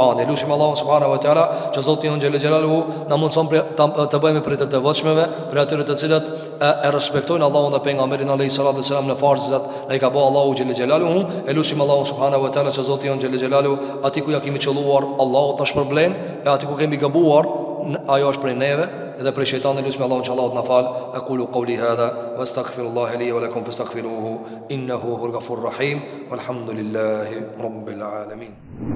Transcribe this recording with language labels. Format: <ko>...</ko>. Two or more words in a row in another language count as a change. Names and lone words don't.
<sq>E lutim Allahu</sq> <ar>سبحانه وتعالى</ar> <sq>që Zoti jon</sq> <ar>جل جلاله</ar> <sq>na mundson të bëjmë për të devotshmeve, për atyre të cilët e respektojnë Allahun dhe pejgamberin</sq> <ar>عليه الصلاة والسلام</ar> <sq>në farzat që i ka bëu Allahu</sq> <ar>جل جلاله.</ar> <sq>E lutim Allahu</sq> <ar>سبحانه وتعالى</ar> <sq>që Zoti jon</sq> <ar>جل جلاله</ar> <sq>ati ku ja kemi qëlluar, Allahu ta shpërblen, e ati ku kemi gabuar, ajo është prej neve dhe prej shejtanit. Lutim Allahun që Allahu të na fal.</sq> <ar>أقول قولي هذا وأستغفر الله لي ولكم فاستغفروه إنه هو الغفور الرحيم والحمد لله رب العالمين.</ar>